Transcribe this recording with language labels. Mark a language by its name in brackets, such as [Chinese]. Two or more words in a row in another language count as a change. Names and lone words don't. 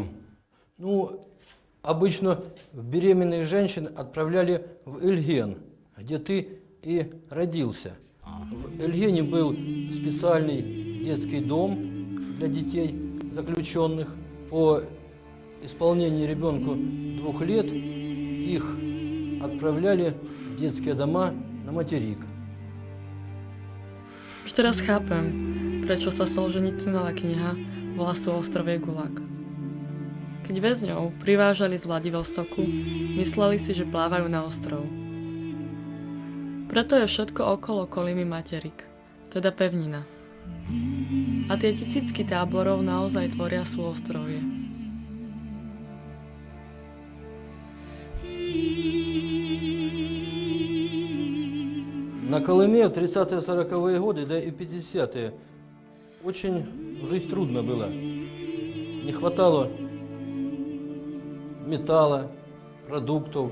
[Russian] Ну, обычно беременных женщин отправляли в Эльген, где ты и родился. В Эльгене был специальный детский дом для детей заключенных. По исполнении ребенку 2 лет их отправляли в детские дома на материк. [Slovak] Už teraz chápem, prečo sa Solženicínova kniha volá Súostrovie Gulag. Keď väzňov privážali z Vladivostoku, mysleli si, že plávajú na ostrov. Preto je všetko okolo Kolymy materik, teda pevnina. A tie tisícky táborov naozaj tvoria súostrovie. [Russian] На Колыме в 30-40-е годы, да и 50-е, очень жить трудно было. Не хватало металла, продуктов.